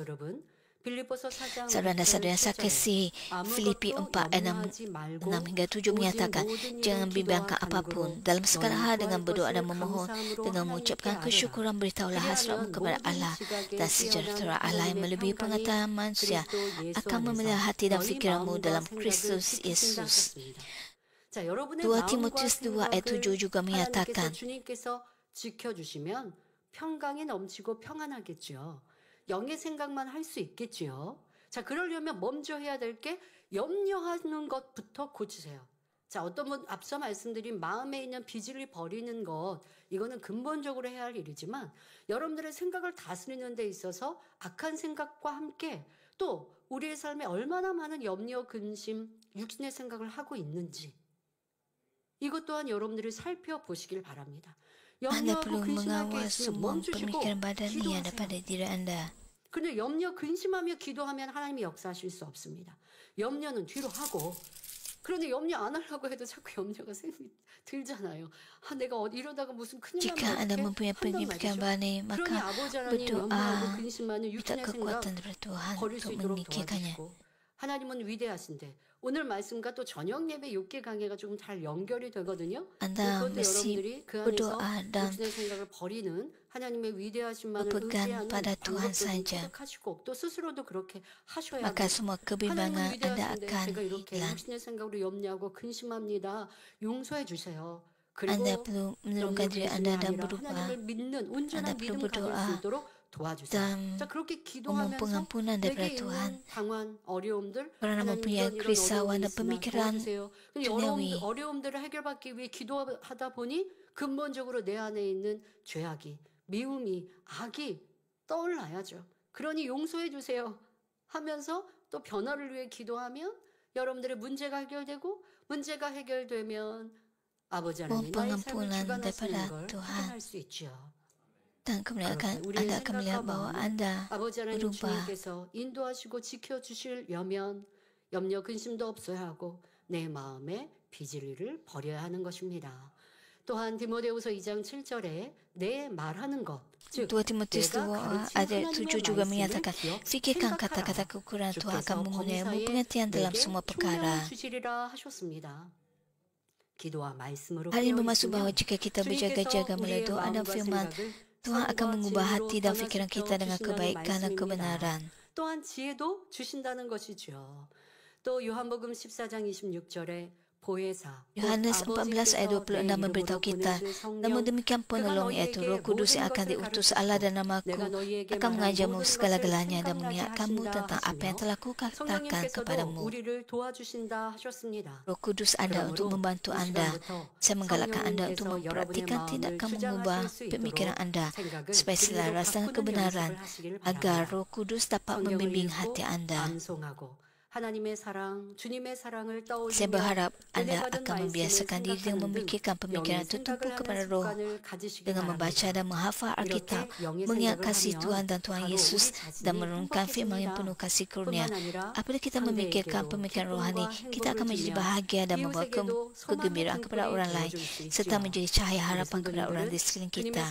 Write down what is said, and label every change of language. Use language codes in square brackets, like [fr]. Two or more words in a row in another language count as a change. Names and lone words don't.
[ms] Saudara dan saudara yang saya kasih, Filipi 4 6 hingga 7 menyatakan, jangan bimbangkan apapun, dalam segala hal dengan berdoa dan memohon, dengan mengucapkan kesyukuran beritahulah hasratmu kepada Allah, dan sejahtera Allah yang melebihi pengetahuan manusia akan memelihara hati dan fikiranmu dalam Kristus Yesus. 2 Timotius 2 ayat 7 juga menyatakan, [ko] 지켜주시면 평강이 넘치고 평안하겠죠. 영의 생각만 할 수 있겠죠. 자, 그러려면 먼저 해야 될 게 염려하는 것부터 고치세요. 자, 어떤 분 앞서 말씀드린 마음에 있는 비질을 버리는 것, 이거는 근본적으로 해야 할 일이지만 여러분들의 생각을 다스리는 데 있어서 악한 생각과 함께 또 우리의 삶에 얼마나 많은 염려, 근심, 육신의 생각을 하고 있는지 이것 또한 여러분들이 살펴보시길 바랍니다. [ms] Anda perlu mengawal semua pemikiran badani yang ada pada diri anda. [ko] 근데 염려 근심하며 기도하면 하나님이 역사하실 수 없습니다. 염려는 뒤로 하고, 그런데 염려 안 하려고 해도 자꾸 염려가 들잖아요. 아, 내가 이러다가 무슨 큰일 [ms] Jika anda mempunyai pemikiran badani, maka berdoa minta kekuatan dari Tuhan untuk memikirkannya. [ko] 하나님은 위대하신데 오늘 말씀과 또 저녁 예배 육개 강해가 조금 잘 연결이 되거든요. [ms] Anda mesti berdoa dan [ko] 육신의 생각을 버리는 하나님의 위대하신만을 [ms] berpegang [ko] 의지하는 [ms] pada Tuhan saja. [ko] 하시고 또 스스로도 그렇게 하셔야 [ms] Maka [ko] 돼요. [ms] semua kebimbangan [ko] 하나님은 [ms] anda [ko] 위대하신데 [ms] akan [ko] 제가 이렇게 [ms] hilang. [ko] 육신의 생각으로 염려하고 근심합니다. 용서해 주세요. [ms] Anda [ko] 그리고 [ms] perlu menurunkan diri anda dan berubah. [ko] 하나님을 믿는 온전한 [ms] Anda perlu [ko] 믿음 가질 [ms] berdoa [ko] 수 있도록 도와주세요. [ms] dan [ko] 자, 그렇게 [ms] memohon [ko] 기도하면서 [ms] pengampunan daripada [ko] 내게 [ms] Tuhan. [ko] 있는 방황, 어려움들, [ms] Kerana [ko] 하나님 [ms] mempunyai [ko] 이런 [ms] kerisauan dan [ko] 어려움이 [ms] pemikiran [ko] 있으면 도와주세요. 근데 [ms] duniawi. [ko] 어려움들을 해결받기 위해 기도하다 보니 근본적으로 내 안에 있는 죄악이, 미움이, 악이 떠올라야죠. 그러니 용서해 주세요 하면서 또 변화를 위해 기도하면 여러분들의 문제가 해결되고 문제가 해결되면 아버지 하나님 나의 삶을 [ms] pengampunan [ko] 주관하시는 [ms] daripada [ko] 걸 [ms] Tuhan. [ko] 확인할 수 있지요. [ms] Dan kemudian [ko] 그렇게 우리의 [ms] Anda akan melihat [ko] 생각과 [ms] bahwa [ko] 마음을 [ms] Anda [ko] 아버지 하나님 [ms] berubah. [ko] 주님께서 인도하시고 지켜주시려면 염려 근심도 없어야 하고 내 마음의 비질리를 버려야 하는 것입니다. 또한 디모데후서 2장 7절에 내 말하는 것, 즉 [ms] 2 Timotius [ko] 내가 [ms] 2 [ko] 가르친 [ms] ayat [ko] 하나님의 [ms] 7 juga [ko] 말씀을 [ms] menyatakan, [ko] 기억 [ms] fikirkan [ko] 생각하라. [ms] kata-kata kekurangan Tuhan akan [ko] 주께서 [ms] mengurniamu [ko] 범사에 [ms] pengertian dalam [ko] 내게 [ms] semua [ko] 총명을 [ms] perkara. [ko] 주시리라 하셨습니다. 기도와 말씀으로 [ms] Hal ini [ko] 깨어 [ms] bermaksud [ko] 있으면 [ms] bahawa jika kita berjaga-jaga [ko] 주님께서 [ms] melalui [ko] 우리의 [ms] doa dan [ko] 마음과 [ms] firman, [ko] 생각을 [ms] Tuhan akan [ko] 선과 [ms] mengubah [ko] 진리로 [ms] hati dan fikiran [ko] 변화시켜 [ms] kita dengan [ko] 주신다는 [ms] kebaikan dan [ko] 말씀입니다. [ms] kebenaran. [ko] 또한 지혜도 주신다는 것이죠. 또 요한복음 14장 26절에 보혜사 [ms] Yohanes 14 ayat 26 memberitahu kita, namun demikian penolong yaitu Roh Kudus yang akan diutus Allah dan namaku akan mengajarmu segala-galanya dan mengingatkanmu tentang apa yang telah kukatakan [ko] 성령님께서도 [ms] kepadamu. [ko] 우리를 도와주신다 하셨습니다. [ms] Roh Kudus Anda untuk membantu Anda. Saya menggalakkan Anda untuk mempraktikkan tindakan mengubah pemikiran Anda supaya selaras dengan kebenaran agar Roh Kudus dapat membimbing hati Anda. [ko] 하나님의 사랑, 주님의 사랑을 [ms] Saya [ko] 떠올리며 [ms] berharap Anda [ko] 은혜받은 [ms] akan membiasakan diri dengan memikirkan pemikiran tertumpu kepada Roh dengan membaca dan menghafal Alkitab, mengingat kasih Tuhan dan Tuhan Yesus dan merenungkan firman yang penuh kasih kurnia. Apabila kita memikirkan pemikiran rohani, kita akan menjadi bahagia dan membawa kegembiraan kepada orang lain serta menjadi cahaya harapan kepada orang di sekeliling kita.